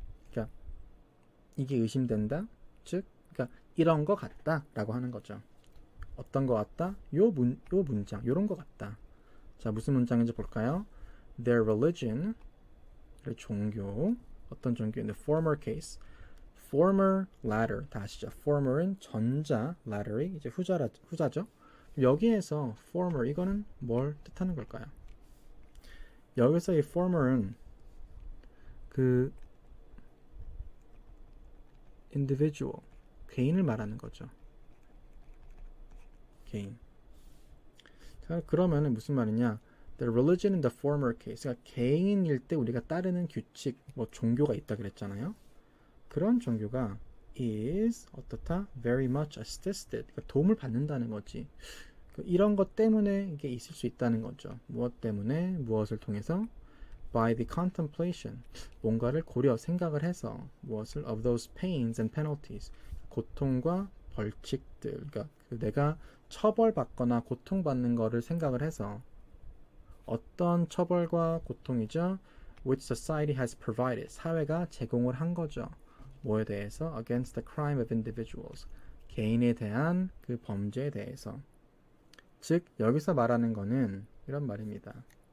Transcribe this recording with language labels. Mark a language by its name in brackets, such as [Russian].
[Korean] 그러니까 이게 의심된다. 즉, 그러니까 이런 거 같다라고 하는 거죠. 어떤 거 같다? 요 문장, 요런 거 같다. 자, 무슨 문장인지 볼까요? [English] Their religion, [Korean] 종교, 어떤 종교? [English] In the former case, [Korean] former ladder 다 아시죠? former은 전자, ladder이 이제 후자죠. 여기에서 former 이거는 뭘 뜻하는 걸까요? 여기서 이 former은 그 individual 개인을 말하는 거죠. 개인. 자, 그러면은 무슨 말이냐? [English] The religion in the former case. [Korean] 그러니까 개인일 때 우리가 따르는 규칙, 뭐 종교가 있다 그랬잖아요. 그런 종교가 is 어떻다? [English] Very much assisted. [Korean] 그러니까 도움을 받는다는 거지. 이런 것 때문에 이게 있을 수 있다는 거죠. 무엇 때문에? 무엇을 통해서? [English] By the contemplation. [Korean] 뭔가를 고려, 생각을 해서 무엇을? [English] Of those pains and penalties. [Korean] 고통과 벌칙들. 그러니까 내가 처벌받거나 고통받는 거를 생각을 해서 어떤 처벌과 고통이죠? [English] Which society has provided. [Korean] 사회가 제공을 한 거죠. 뭐에 대해서? [English] Against the crime of individuals. [Korean] 개인에 대한 그 범죄에 대해서. 즉 여기서 말하는 거는 이런 말입니다.